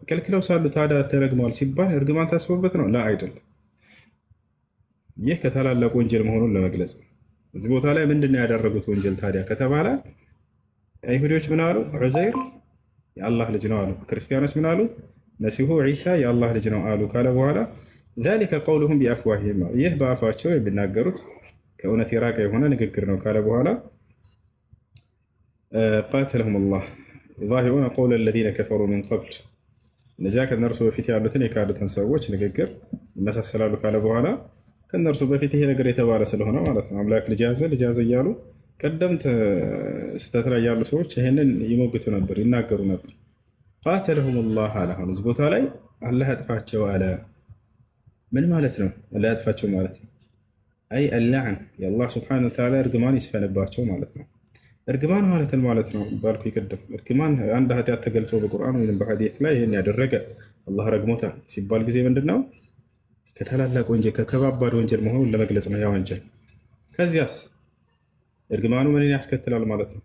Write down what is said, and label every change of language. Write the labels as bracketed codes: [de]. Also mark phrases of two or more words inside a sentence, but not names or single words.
[am] ከልክለው ሳሉ ታዲያ ተረግመዋል ሲባል እርግማን ታስቦበት ነው? ላ አይደለም። ይህ ከታላላቅ ወንጀል መሆኑን ለመግለጽ ነው። እዚህ ቦታ ላይ ምንድነው ያደረጉት ወንጀል ታዲያ ከተባለ አይሁዶች ምን አሉ? ዑዘይር የአላህ ልጅ ነው አሉ። ክርስቲያኖች ምን አሉ? መሲሁ ዒሳ የአላህ ልጅ ነው አሉ ካለ በኋላ [ar] ذلك قولهم بأفواههم [am] ይህ በአፋቸው የሚናገሩት ከእውነት የራቀ የሆነ ንግግር ነው ካለ በኋላ [ar] قاتلهم الله يضاهئون قول الذين كفروا من قبل [am] እነዚያ ከነርሱ በፊት ያሉትን የካዱትን ሰዎች ንግግር ይመሳሰላሉ ካለ በኋላ ከነርሱ በፊት ይሄ ነገር የተባለ ስለሆነ ማለት ነው አምላክ ልጅ ያዘ እያሉ ቀደምት ስህተት ላይ ያሉ ሰዎች ይሄንን ይሞግቱ ነበር፣ ይናገሩ ነበር። [ar] قاتلهم الله [am] አለ። አሁን እዚህ ቦታ ላይ አላህ ያጥፋቸው አለ። ምን ማለት ነው አላህ ያጥፋቸው ማለት ነው? አይ اللعن የአላህ [ar] سبحانه وتعالى [am] እርግማን ይስፈንባቸው ማለት ነው። እርግማን ማለት ነው ባልኩ ይቀደም እርግማን አንድ ኃጢአት ተገልጾ በቁርአን ወይም በሐዲስ ላይ ይሄን ያደረገ አላህ ረግሞታል ሲባል ጊዜ ምንድነው ከታላላቅ ወንጀል ከከባድ ወንጀል መሆኑን ለመግለጽ ነው ያ ወንጀል። ከዚያስ እርግማኑ ምንን ያስከትላል ማለት ነው?